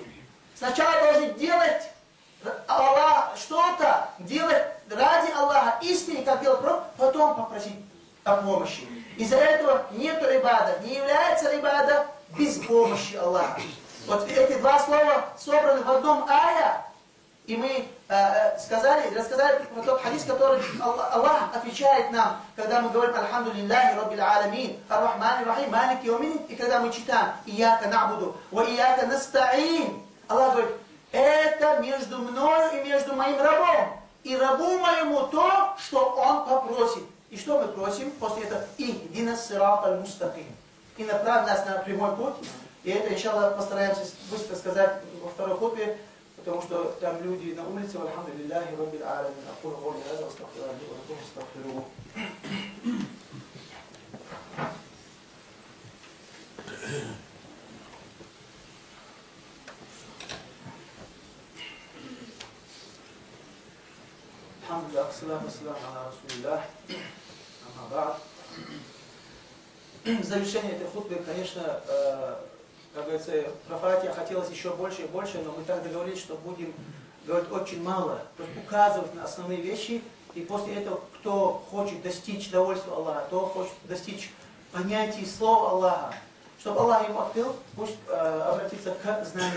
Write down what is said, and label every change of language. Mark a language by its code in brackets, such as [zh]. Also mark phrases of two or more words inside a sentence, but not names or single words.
[ru] Сначала должны делать Аллах что-то, делать ради Аллаха истине, как делал пророк, потом попросить о помощи. Из-за этого нету ибада, не является ибада без помощи Аллаха. Вот эти два слова собраны в одном ая, и мы рассказали про тот хадис, который Аллах отвечает нам, когда мы говорим [ar] «الحمد لله رب العالمين، الرحمن الرحيم، مالك يوم», [ru] и когда мы читаем [ar] «إياك نعبد, وإياك نستعين», [ru] Аллах говорит, это между мною и между моим рабом. И рабу моему то, что он попросит. И что мы просим? После этого [ar] «اهدنا الصراط المستقيم». [ru] И направь нас на прямой путь. И это, иншаллах, постараемся быстро сказать во второй хутбе, потому что там люди на улице. [ar] الحمد لله رب العالمين. أقول قولي هذا وأستغفر الله ولكم فاستغفروه. الحمد لله، السلام على رسول الله. [ru] В завершение этой хутбы, конечно, как говорится, про Фатиха хотелось еще больше и больше, но мы так договорились, что будем говорить очень мало, то есть указывать на основные вещи, и после этого, кто хочет достичь довольства Аллаха, кто хочет достичь понятия слова Аллаха, чтобы Аллах ему открыл, пусть обратиться к знанию.